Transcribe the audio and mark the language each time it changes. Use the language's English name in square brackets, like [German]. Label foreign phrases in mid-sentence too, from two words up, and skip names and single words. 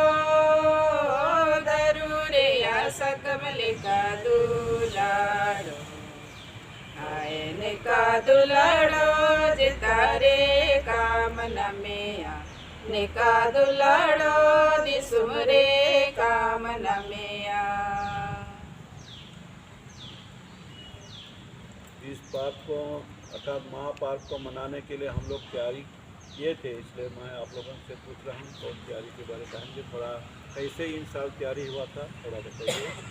[Santali] कमलिका दुलाड़ो हाय निका दुलाड़ो जे तारे काम नमिया निका दुलाड़ो दिसुमरे काम नमिया। [Hindi] इस पर्व को अर्थात महापर्व को मनाने के लिए हम लोग तैयारी किए थे, इसलिए मैं आप लोगों से पूछ रहा हूँ और तैयारी के बारे में बताएंगे। थोड़ा कैसे इन साल तैयारी हुआ था थोड़ा बताइए।